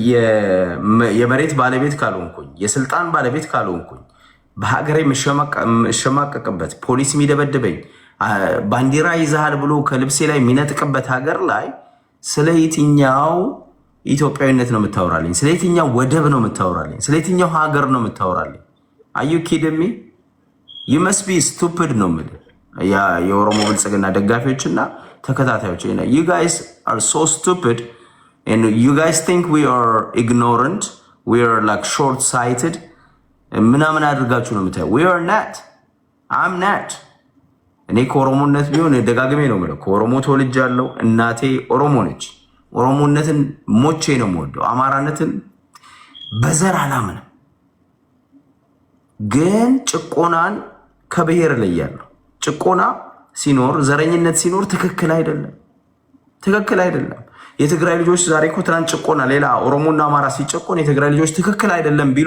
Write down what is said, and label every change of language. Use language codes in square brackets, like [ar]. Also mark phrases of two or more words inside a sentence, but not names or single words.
[am] የመሬት ባለቤት ካልሆንኩኝ፣ የስልጣን ባለቤት ካልሆንኩኝ፣ በሀገሬ የምሸማቀቅበት ፖሊስ የሚደበድበኝ ባንዲራ ይዛሃል ብሎ ከልብሴ ላይ የሚነጥቅበት ሀገር ላይ ስለ የትኛው ኢትዮጵያዊነት ነው የምታወራልኝ? ስለ የትኛው ወደብ ነው የምታወራልኝ? ስለ የትኛው ሀገር ነው የምታወራልኝ? [en] are you kidding me you must be stupid [am] ነው የምልህ። የኦሮሞ ብልጽግና ደጋፊዎችና ተከታታዮች [en] you guys are so stupid and you guys think we are ignorant, we are like short sighted [am] ምናምን አድርጋችሁ ነው የምታየው። [en] we are not, I'm not። [am] እኔ ከኦሮሞነት ቢሆን ደጋግሜ ነው የምለው ከኦሮሞ ተወልጃለሁ። እናቴ ኦሮሞ ነች። ኦሮሞነትን ሞቼ ነው የምወደው። አማራነትን በዘር አላምንም። ግን ጭቆናን ከብሔር እለያለሁ። ጭቆና ሲኖር ዘረኝነት ሲኖር ትክክል አይደለም፣ ትክክል አይደለም። የትግራይ ልጆች ዛሬ እኮ ትናንት ጭቆና ሌላ ኦሮሞና አማራ ሲጨቆን የትግራይ ልጆች ትክክል አይደለም ቢሉ